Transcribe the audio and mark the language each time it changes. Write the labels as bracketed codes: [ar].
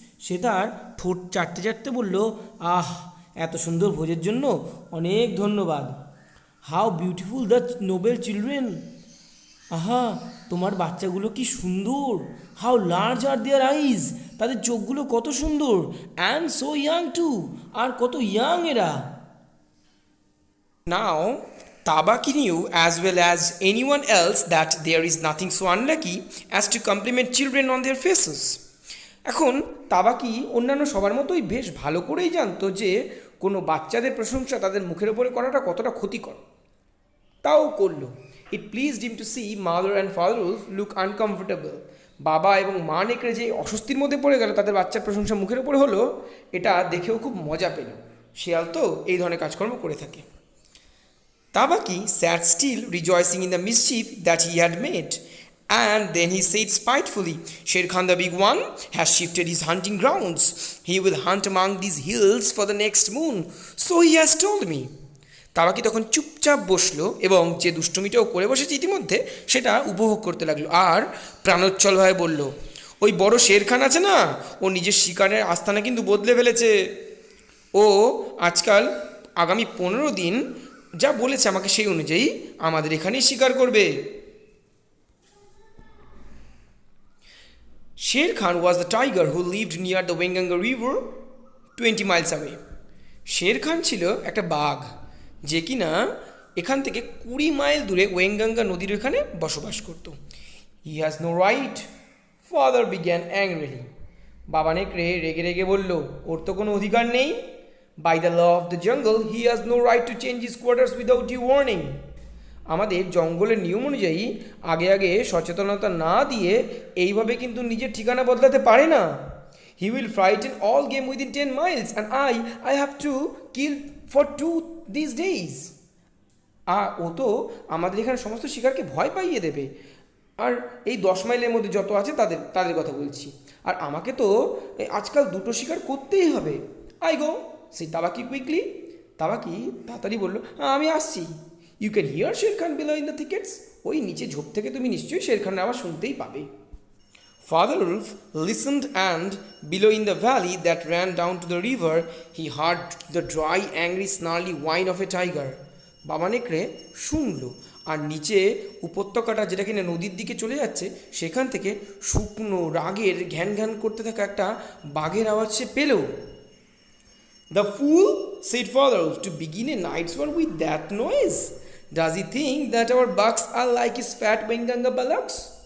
[bn] সে তার ঠোঁট চাটতে চাটতে বলল, আহ, এত সুন্দর ভোজের জন্য অনেক ধন্যবাদ। [en] how beautiful the noble children, [bn] আহা, তোমার বাচ্চাগুলো কি সুন্দর। [en] how large are their eyes, [bn] তাদের চোখগুলো কত সুন্দর। [en] and so young too, [bn] আর কত ইয়াং এরা। [en] Now, Tabaki knew as well as anyone else that there is nothing so unlucky as to compliment children on their faces. [bn] এখন তাবাকি অন্যান্য সবার মতোই বেশ ভালো করেই জানতো যে কোনো বাচ্চাদের প্রশংসা তাদের মুখের ওপরে করাটা কতটা ক্ষতিকর। তাও করলো। [en] It pleased him to see mother and father wolf look uncomfortable. [bn] বাবা এবং মা নেকড়ে যে অস্বস্তির মধ্যে পড়ে গেল তাদের বাচ্চার প্রশংসা মুখের ওপরে হলো, এটা দেখেও খুব মজা পেল। শিয়াল তো এই ধরনের কাজকর্ম করে থাকে। [en] Tabaki sat still, rejoicing in the mischief that he had made. And then he said spitefully, Sher Khan the Big One has shifted his hunting grounds. He will hunt among these hills for the next moon. So he has told me. [bn] তাবাকি তখন চুপচাপ বসলো এবং যে দুষ্টুমিটাও করে বসেছে ইতিমধ্যে সেটা উপভোগ করতে লাগলো, আর প্রাণোচ্ছলভাবে বলল, ওই বড় শের খান আছে না, ও নিজের শিকারের আস্তানা কিন্তু বদলে ফেলেছে। ও আজকাল আগামী 15 দিন যা বলেছে আমাকে সেই অনুযায়ী আমাদের এখানেই শিকার করবে। [en] Sher Khan was the tiger who lived near the Wenganga river 20 miles away. [bn] Sher Khan ছিল একটা বাঘ যে কিনা এখান থেকে 20 মাইল দূরে ওয়েঙ্গাঙ্গা নদীর ওখানে বসবাস করত। [en] He has no right, father began angrily. [bn] বাবা নেকড়ে রেগে রেগে বলল, ওর তো কোনো অধিকার নেই। [en] By the law of the jungle, he has no right to change his quarters without due warning. [bn] আমাদের জঙ্গলের নিয়ম অনুযায়ী আগে আগে সচেতনতা না দিয়ে এইভাবে কিন্তু নিজের ঠিকানা বদলাতে পারে না। [en] He will frighten all game within 10 miles and I have to kill for 2 these days. [bn] ও তো আমাদের এখানে সমস্ত শিকারকে ভয় পাইয়ে দেবে, আর এই 10 মাইলের মধ্যে যত আছে তাদের কথা বলছি, আর আমাকে তো আজকাল 2টো শিকার করতেই হবে। [en] I go, সেই Tabaqui quickly. [bn] তাবাকি তাড়াতাড়ি বলল, আমি আসছি। [en] you can hear Shere Khan below in the thickets, [bn] ওই নিচে ঝোপ থেকে তুমি নিশ্চয়ই শের খানের আওয়াজ শুনতেই পাবে। [en] Father Wolf listened, and below in the valley that ran down to the river, he heard the dry, angry, snarly whine of a tiger. [bn] বাবা নেকড়ে শুনল, আর নিচে উপত্যকাটা যেটা কিনা নদীর দিকে চলে যাচ্ছে সেখান থেকে শুকনো রাগের ঘ্যান ঘ্যান করতে থাকা একটা বাঘের আওয়াজ সে পেল। [en] The fool, said Father Wolf, to begin a night's war with that noise. Does he think that our bucks are like his fat Benganga bullocks?